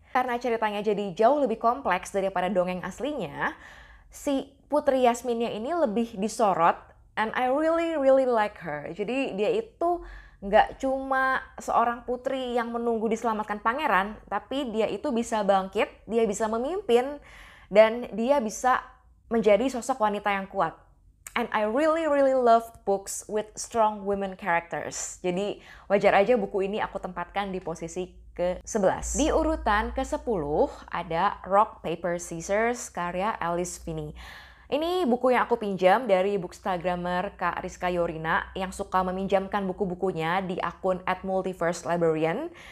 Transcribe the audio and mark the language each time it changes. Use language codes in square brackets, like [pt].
[id] Karena ceritanya jadi jauh lebih kompleks daripada dongeng aslinya, si Putri Yasminnya ini lebih disorot [en] and I really like her. [id] Jadi dia itu nggak cuma seorang putri yang menunggu diselamatkan pangeran, tapi dia itu bisa bangkit, dia bisa memimpin, dan dia bisa menjadi sosok wanita yang kuat. [en] And I really love books with strong women characters. [id] Jadi wajar aja buku ini aku tempatkan di posisi ke-11. Di urutan ke-10 ada Rock, Paper, Scissors karya Alice Finney. Ini buku yang aku pinjam dari bookstagrammer Kak Rizka Yorina yang suka meminjamkan buku-bukunya di akun @multiverselibrarian.